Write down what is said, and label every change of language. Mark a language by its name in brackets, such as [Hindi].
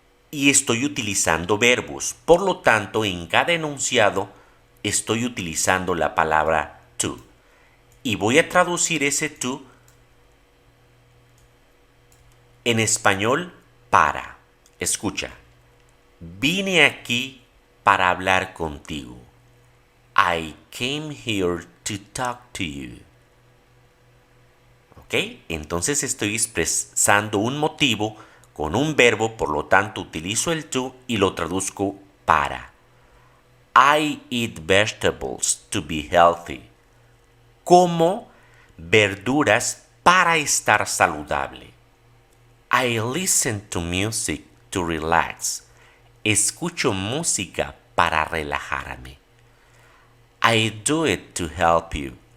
[Spanish] Y estoy utilizando verbos. Por lo tanto, en cada enunciado estoy utilizando la palabra to. Y voy a traducir ese to en español para. Escucha. Vine aquí para hablar contigo. [English] I came here to talk to you. [Spanish] Entonces estoy expresando un motivo con un verbo, por lo tanto utilizo el to y lo traduzco para. [English] I eat vegetables to be healthy. [Spanish] Como verduras para estar saludable. [English] I listen to music to relax. [Spanish] Escucho música para relajarme. [English] I do it to help you.